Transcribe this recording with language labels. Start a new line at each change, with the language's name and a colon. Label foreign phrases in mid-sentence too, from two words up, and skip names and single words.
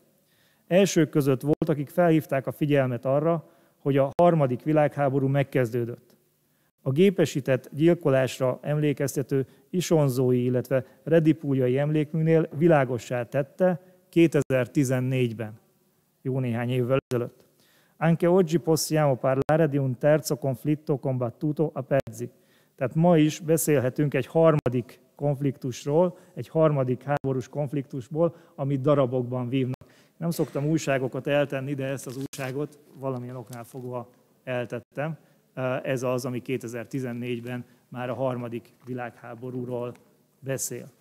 Hungarian: Elsők között volt, akik felhívták a figyelmet arra, hogy a harmadik világháború megkezdődött. A gépesített gyilkolásra emlékeztető isonzói, illetve redipúljai emlékműnél világossá tette 2014-ben, jó néhány évvel ezelőtt.
Italian: Anche oggi possiamo parlare di un terzo conflitto combattuto a pezzi.
Hungarian: Tehát ma is beszélhetünk egy harmadik konfliktusról, egy harmadik háborús konfliktusból, amit darabokban vívnak. Nem szoktam újságokat eltenni, de ezt az újságot valamilyen oknál fogva eltettem. Ez az, ami 2014-ben már a harmadik világháborúról beszél.